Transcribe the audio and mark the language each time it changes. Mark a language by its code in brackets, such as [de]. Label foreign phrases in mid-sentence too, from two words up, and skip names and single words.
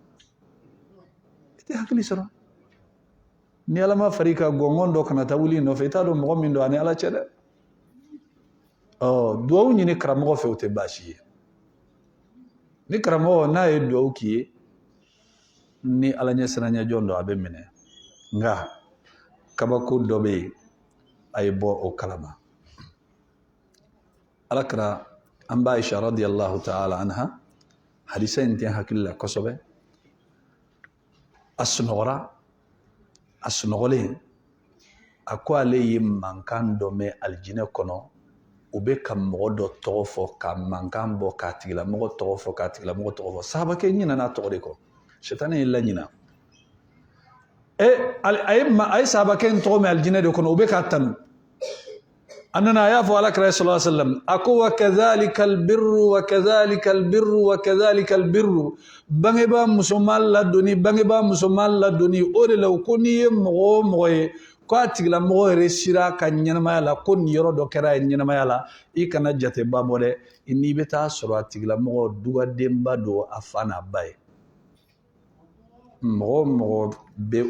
[bm] i tɛ hakili sɔrɔ ni ala ma far'i kan gɔngɔn dɔ kana taa wuli nɔfɛ i t'a dɔn mɔgɔ min don a ni ala cɛ dɛ duwawu ɲini karamɔgɔ fɛ o tɛ baasi ye ni karamɔgɔ n'a ye duwawu k'i ye ni ala ɲɛ siranya jɔn don a bɛ minɛ nka kabako dɔ bɛ yen a ye bɔ o kalama alakira an b'a Aisha [ar] رضي الله تعالى عنها [bm] hadisa in tɛ hakili la kosɛbɛ a sunɔgɔlen a ko ale ye mankan dɔ mɛn alijinɛ kɔnɔ u bɛ ka mɔgɔ dɔ tɔgɔ fɔ ka mankan bɔ k'a tigilamɔgɔ tɔgɔ fɔ k'a tigilamɔgɔ tɔgɔ fɔ sahabakɛ ɲinɛna tɔgɔ de kɔ sitani ye laɲina a ye sahabakɛ in tɔgɔ mɛn alijinɛ de kɔnɔ u bɛ k'a tanu a nana a y'a fɔ alakira [ar] صلى الله عليه وسلم [bm] a ko [ar] وكذلك البر وكذلك البر وكذلك البر [bm] bangebaa musoman ladonni o de la ko n'i ye mɔgɔ o mɔgɔ ye ko a tigilamɔgɔ yɛrɛ sira ka ɲɛnamaya la ko nin yɔrɔ dɔ kɛra a ye ɲɛnamaya la i kana jateba bɔ dɛ n'i bɛ taa sɔrɔ a tigilamɔgɔ dugadenba don a fa n'a ba ye mɔgɔ o mɔgɔ bɛ